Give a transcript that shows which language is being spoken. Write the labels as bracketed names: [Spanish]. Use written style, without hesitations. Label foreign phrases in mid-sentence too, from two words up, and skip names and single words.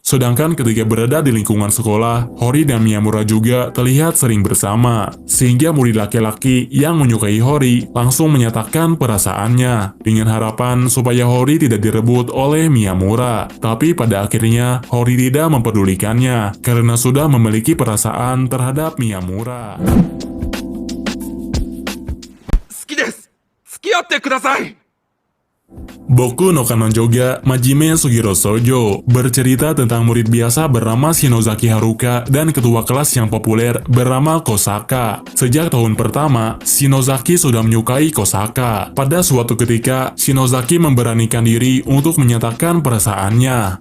[Indonesian] Sedangkan ketika berada di lingkungan sekolah, Hori dan Miyamura juga terlihat sering bersama, sehingga murid laki-laki yang menyukai Hori langsung menyatakan perasaannya dengan harapan supaya Hori tidak direbut oleh Miyamura. Tapi pada akhirnya Hori tidak mempedulikannya karena sudah memiliki perasaan terhadap Miyamura. [Japanese] 好きです。付き合ってください。 [Indonesian] Boku no Kanon Jouga Majime Sugiro Shoujo bercerita tentang murid biasa bernama Shinozaki Haruka dan ketua kelas yang populer bernama Kosaka. Sejak tahun pertama, Shinozaki sudah menyukai Kosaka. Pada suatu ketika, Shinozaki memberanikan diri untuk menyatakan perasaannya.